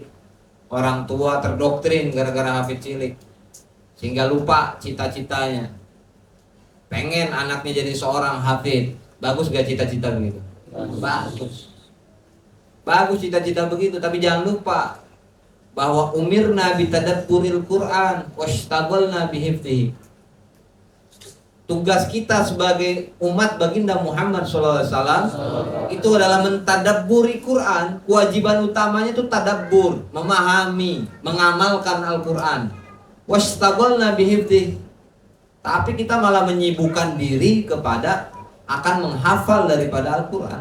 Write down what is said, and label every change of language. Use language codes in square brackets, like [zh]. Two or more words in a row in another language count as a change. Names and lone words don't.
[id] Orang tua terdoktrin gara-gara hafid cilik, sehingga lupa cita-citanya. Pengen anaknya jadi seorang hafid. Bagus gak cita-cita begitu? Bagus. Bagus cita-cita begitu, tapi jangan lupa bahwa [ar] أمرنا بتدبر القرآن واشتغلنا بحفظه. [id] Tugas kita sebagai umat baginda Muhammad SAW itu adalah mentadabburi Quran. Kewajiban utamanya itu tadabbur, memahami, mengamalkan Al-Quran. [ar] واشتغلنا بحفظه. [id] Tapi kita malah menyibukkan diri kepada akan menghafal daripada Al-Quran.